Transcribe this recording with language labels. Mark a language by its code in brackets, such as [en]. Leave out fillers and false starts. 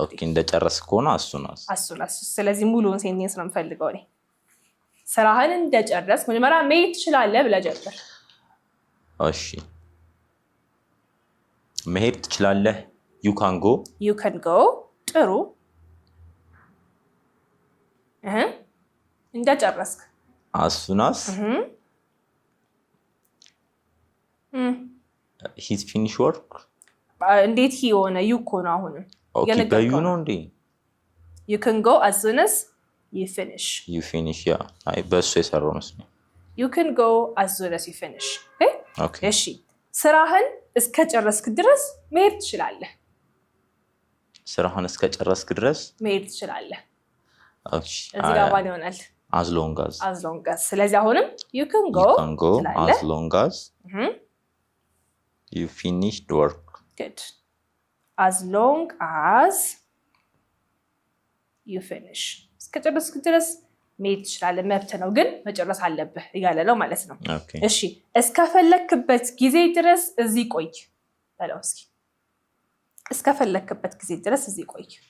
[am] ኦኬ እንደጨረስክ ሆነ [en] as soon as [am] ስለዚህ ሙሉውን ሴንቴንስ ነው የምፈልገው እኔ ስራህን እንደጨረስክ መጀመሪያ መሄድ ትችላለህ ብለህ ጀምር እሺ መሄድ ትችላለህ [en] you can go [am] ጥሩ እንደጨረስክ [en] as soon as he's finished work [am] እንዴት ሆነ you እኮ ነው አሁን ኦኬ በዩ ነው እንዴ [en] you can go as soon as you finish [am] yeah አይ በሱ የሰራው መስሎኝ [en] you can go as soon as you finish okay [am] እሺ ስራህን እስከጨረስክ ድረስ መሄድ ትችላለህ ስራህን እስከጨረስክ ድረስ መሄድ ትችላለህ እሺ እዚህ ጋር ባለ ይሆናል [en] as long as [am] ስለዚህ አሁንም [en] you can go as long as you finished work good as long as you finish [am] እስከጨረስክ ድረስ መሄድ ትችላለህ መብት ነው ግን መጨረስ አለብህ እያለ ነው ማለት ነው እሺ እስከፈለክበት ጊዜ ድረስ እዚህ ቆይ በለው እስኪ እስከፈለክበት ጊዜ ድረስ እዚህ ቆይ